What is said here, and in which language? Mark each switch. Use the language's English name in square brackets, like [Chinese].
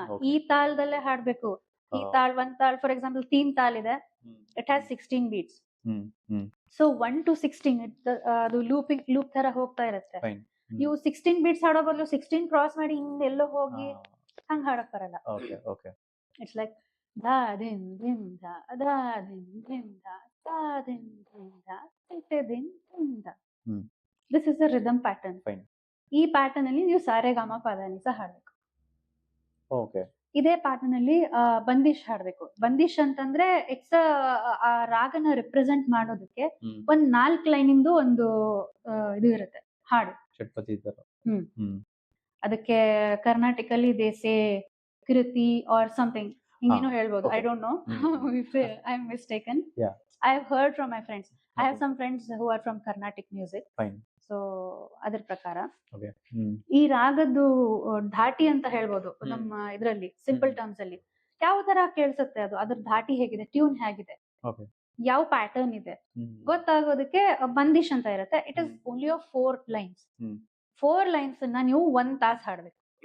[Kannada] ಈ ತಾಳದಲ್ಲೇ ಹಾಡ್ಬೇಕು. ಈ ತಾಳ್, ಒಂದ್ ತಾಳ್ ಫಾರ್ ಎಕ್ಸಾಂಪಲ್ 3 ತಾಳ್ ಇದೆ, [English] It has 16 beats. [Kannada] So 1 to 16 ಅದು ಲೂಪ್ ತರ ಹೋಗ್ತಾ ಇರುತ್ತೆ. ನೀವು 16 ಬೀಟ್ಸ್ ಹಾಡೋ ಬದಲು 16 ಕ್ರಾಸ್ ಮಾಡಿ ಹಿಂದೆಲ್ಲೋ ಹೋಗಿ ಹಂಗ ಹಾಡಕ್ ಬರಲ್ಲ. [English] It's like da din din da da din din da da din din da te din din da. This is the rhythm pattern. [Kannada] ಈ ಪ್ಯಾಟರ್ನ್ ಅಲ್ಲಿ ನೀವು ಸಾರೆಗಾಮ ಪದನಿಸ ಹಾಡ್ಬೇಕು. ಇದೇ ಪ್ಯಾಟರ್ನ್ ಅಲ್ಲಿ ಬಂದಿಶ್ ಹಾಡ್ಬೇಕು. ಬಂದಿಶ್ ಅಂತಂದ್ರೆ ಇಟ್ಸ್ ಆ ರಾಗನ ರಿಪ್ರೆಸೆಂಟ್ ಮಾಡೋದಕ್ಕೆ ಒಂದ್ 4 ಲೈನ್ ಇಂದು ಒಂದು ಇದು ಇರುತ್ತೆ ಹಾಡು, ಷಟ್ಪದಿ ತರ. ಅದಕ್ಕೆ ಕರ್ನಾಟಕಲ್ಲಿ ದೇಸೆ ಕೃತಿ [English] or something [Kannada] ಹಿಂಗೇನೋ ಹೇಳ್ಬೋದು. [English] I don't know if I am mistaken. I have heard from my friends. I have some friends who are from Carnatic music. [Kannada] So ಅದ್ರ ಪ್ರಕಾರ ಈ ರಾಗದ್ದು ಧಾಟಿ ಅಂತ ಹೇಳ್ಬೋದು ನಮ್ಮ ಇದ್ರಲ್ಲಿ [English] simple terms [Kannada] ಅಲ್ಲಿ. ಯಾವ ತರ ಕೇಳಿಸುತ್ತೆ ಅದು, ಅದ್ರ ಧಾಟಿ ಹೇಗಿದೆ, ಟ್ಯೂನ್ ಹೇಗಿದೆ. ಯಾವ ಪ್ಯಾಟರ್ನ್ ಇದೆ ಗೊತ್ತಾಗೋದಕ್ಕೆ ಬಂದಿಶ್ ಅಂತ ಇರುತ್ತೆ. [English] It is only of 4 lines. [Kannada] 4 lines ಅನ್ನ ನೀವು 1 ತಾಸ್ ಹಾಡ್ಬೇಕು.